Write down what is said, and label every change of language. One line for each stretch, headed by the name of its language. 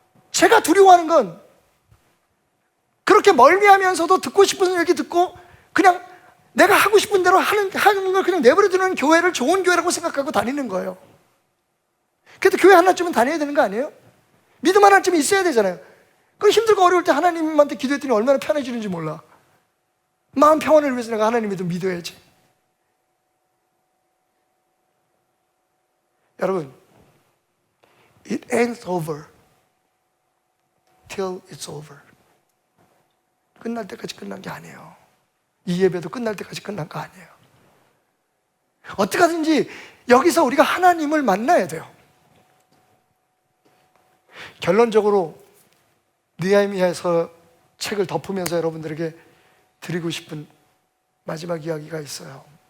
Korean: 제가 두려워하는 건 그렇게 멀미하면서도 듣고 싶은 얘기 듣고 그냥 내가 하고 싶은 대로 하는 걸 그냥 내버려두는 교회를 좋은 교회라고 생각하고 다니는 거예요. 그래도 교회 하나쯤은 다녀야 되는 거 아니에요? 믿음 하나쯤 있어야 되잖아요. 그 힘들고 어려울 때 하나님한테 기도했더니 얼마나 편해지는지 몰라. 마음 평안을 위해서 내가 하나님을 좀 믿어야지. 여러분,
English: it ain't over till it's over.
Korean: 끝날 때까지 끝난 게 아니에요. 이 예배도 끝날 때까지 끝난 거 아니에요. 어떻게 하든지 여기서 우리가 하나님을 만나야 돼요. 결론적으로 느헤미야서 책을 덮으면서 여러분들에게 드리고 싶은 마지막 이야기가 있어요.